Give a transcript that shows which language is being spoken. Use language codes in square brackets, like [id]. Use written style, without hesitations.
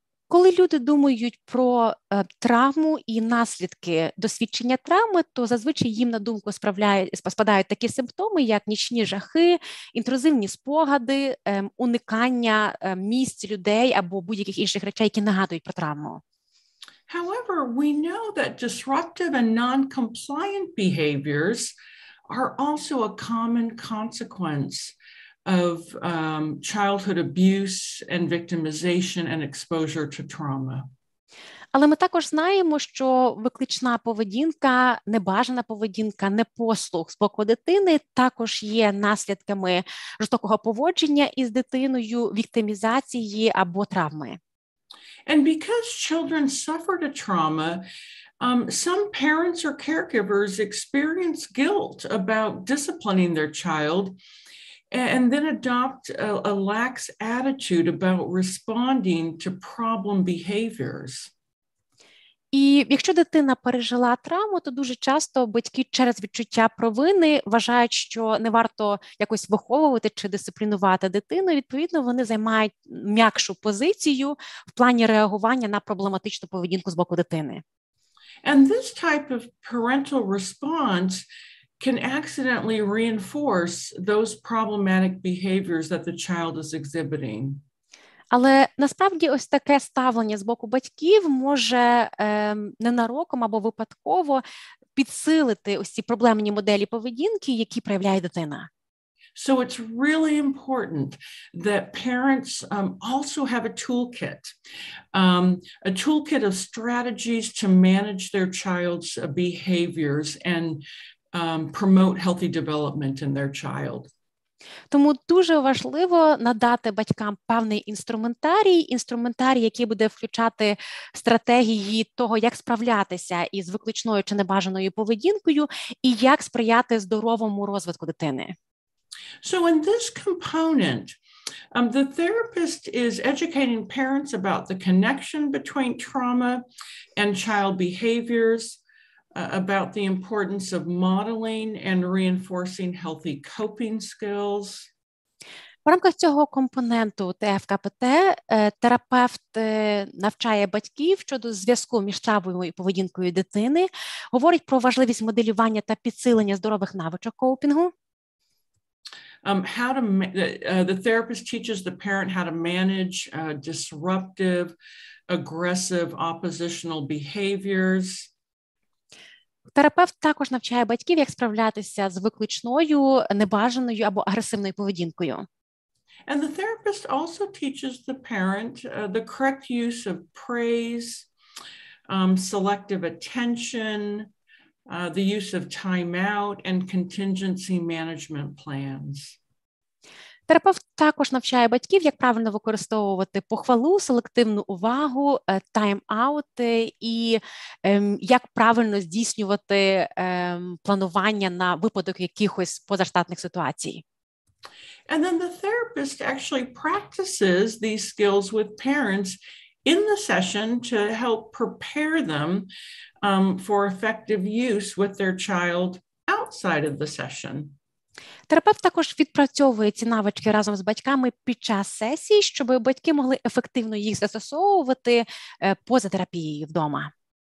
[uk] Коли люди думають про травму і наслідки досвідчення травми, то зазвичай їм на думку спадають такі симптоми, як нічні жахи, інтрузивні спогади, уникання місць, людей або будь-яких інших речей, які нагадують про травму. [en] However, we know that disruptive and non-compliant behaviors are also a common consequence of childhood abuse and victimization and exposure to trauma. [uk] Але ми також знаємо, що виклична поведінка, небажана поведінка, непослух з боку дитини також є наслідками жорстокого поводження із дитиною, віктимізації або травми. [en] And because children suffered a trauma, some parents or caregivers experience guilt about disciplining their child and then adopt a lax attitude about responding to problem behaviors. [uk] І якщо дитина пережила травму, то дуже часто батьки через відчуття провини вважають, що не варто якось виховувати чи дисциплінувати дитину. Відповідно, вони займають м'якшу позицію в плані реагування на проблематичну поведінку з боку дитини. [en] And this type of parental response can accidentally reinforce those problematic behaviors that the child is exhibiting. [uk] Але насправді ось таке ставлення з боку батьків може ненароком або випадково підсилити ось ці проблемні моделі поведінки, які проявляє дитина. [en] So it's really important that parents also have a toolkit of strategies to manage their child's behaviors and promote healthy development in their child. [uk] Тому дуже важливо надати батькам певний інструментарій, який буде включати стратегії того, як справлятися із викличною чи небажаною поведінкою і як сприяти здоровому розвитку дитини. [en] So in this component, the therapist is educating parents about the connection between trauma and child behaviors, about the importance of modeling and reinforcing healthy coping skills. [uk] В рамках цього компоненту ТФКПТ терапевт навчає батьків щодо зв'язку між травмою і поведінкою дитини, говорить про важливість моделювання та підсилення здорових навичок коупінгу. [en] The therapist teaches the parent how to manage disruptive, aggressive, oppositional behaviors. [uk] Терапевт також навчає батьків, як справлятися з викличною, небажаною або агресивною поведінкою. [en] And the therapist also teaches the parent the correct use of praise, selective attention, the use of timeout, and contingency management plans. [uk] Терапевт також навчає батьків, як правильно використовувати похвалу, селективну увагу, тайм-аути і як правильно здійснювати планування на випадок якихось позаштатних ситуацій. [en] And then the therapist actually practices these skills with parents in the session to help prepare them for effective use with their child outside of the session. [uk] Терапевт також відпрацьовує ці навички разом з батьками під час сесії, щоб батьки могли ефективно їх застосовувати поза терапією вдома.